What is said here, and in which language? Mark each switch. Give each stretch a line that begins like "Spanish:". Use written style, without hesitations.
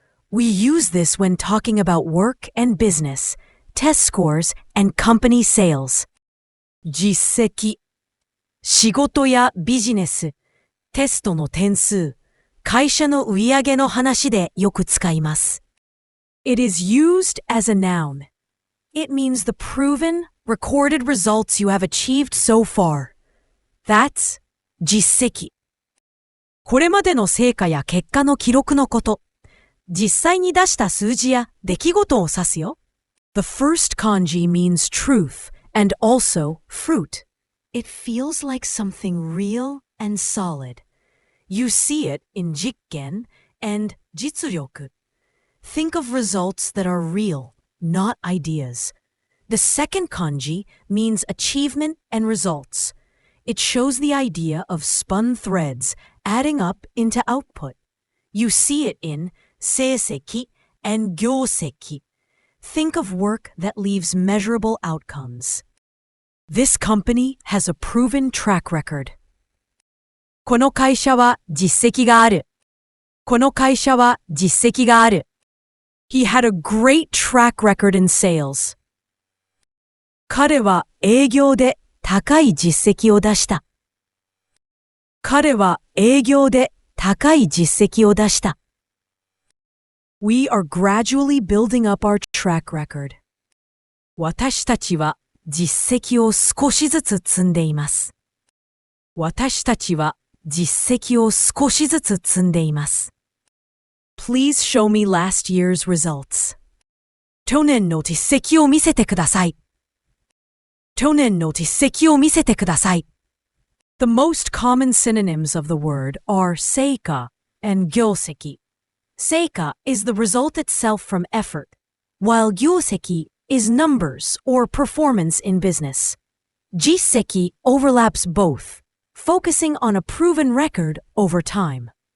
English: We use this when talking about work and business, test scores, and company sales.
Japanese: Jisseki. 仕事やビジネス、テストの点数、会社の売上の話でよく使います。
English: It is used as a noun. It means the proven, recorded results you have achieved so far. That's 実績。
Japanese: これまでの成果や結果の記録のこと。実際に出した数字や出来事を指すよ。
English: The first kanji means truth and also fruit. It feels like something real and solid. You see it in jikken and jitsuryoku. Think of results that are real, not ideas. The second kanji means achievement and results. It shows the idea of spun threads adding up into output. You see it in seiseki and gyoseki. Think of work that leaves measurable outcomes. This company has a proven track record.
Japanese: この会社は実績がある。この会社は実績がある。
English: He had a great track record in sales.
Japanese: 彼は営業で高い実績を出した。彼は営業で高い実績を出した。
English: We are gradually building up our track record.
Japanese: 私たちは実績を少しずつ積んでいます。私たちは実績を少しずつ積んでいます。
English: Please show me last year's results.
Japanese: 去年の実績を見せてください。去年の実績を見せてください。
English: The most common synonyms of the word are seika and gyoseki. Seika is the result itself from effort, while gyoseki is numbers or performance in business. Jisseki overlaps both, focusing on a proven record over time.